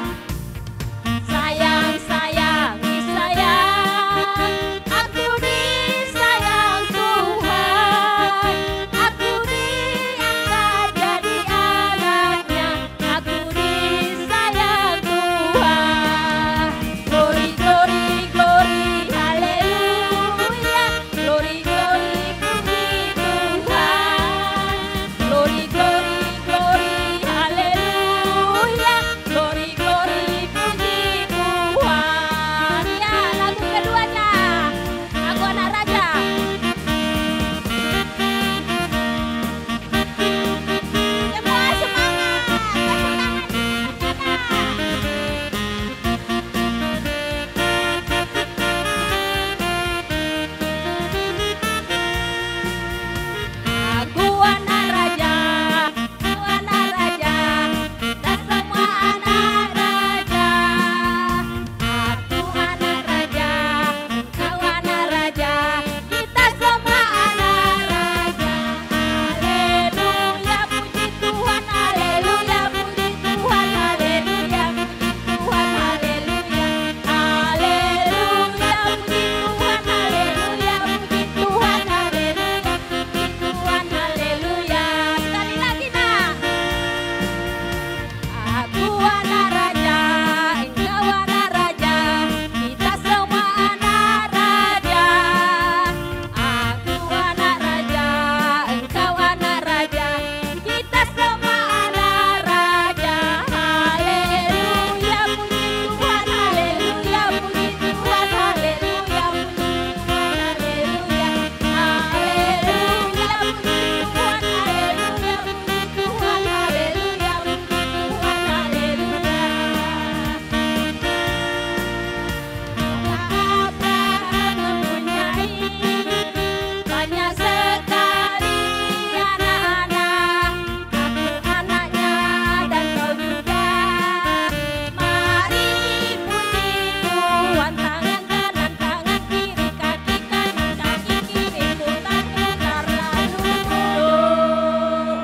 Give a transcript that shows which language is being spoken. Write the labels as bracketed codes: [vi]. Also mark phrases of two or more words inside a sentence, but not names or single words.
[id] Sayang, sayang, disayang. Aku disayang Tuhan. Aku diangkat jadi anaknya. Aku disayang Tuhan. [en] Glory, glory, glory, haleluya. Glory, glory, [id] puji Tuhan. [en] Glory, glory, glory, haleluya. Glory, glory, [id] puji Tuhan. Ya, lagu keduanya. Aku anak raja. Semua semangat. Tepuk tangan kita. Aku anak raja, aku anak raja, kita semua anak raja. Aku anak raja, kau anak raja, kita semua anak raja. Haleluya, puji Tuhan, haleluya, puji Tuhan, haleluya, puji Tuhan, haleluya. Haleluya, puji Tuhan, haleluya, puji Tuhan, haleluya. Tuhan, haleluya. Sekali lagi nak. Aku anak raja, engkau anak raja, kita semua anak raja. Aku anak raja, engkau anak raja, kita semua anak raja. Haleluya, puji Tuhan, haleluya, puji Tuhan, haleluya, puji Tuhan, haleluya. Haleluya, puji Tuhan, haleluya, puji Tuhan, haleluya, puji Tuhan, haleluya. Abraham mempunyai banyak sekali anak-anak. Aku anaknya dan kau juga. Mari puji Tuhan, tangan kanan, tangan kiri, kaki kanan, kaki kiri, putar-putar lalu duduk.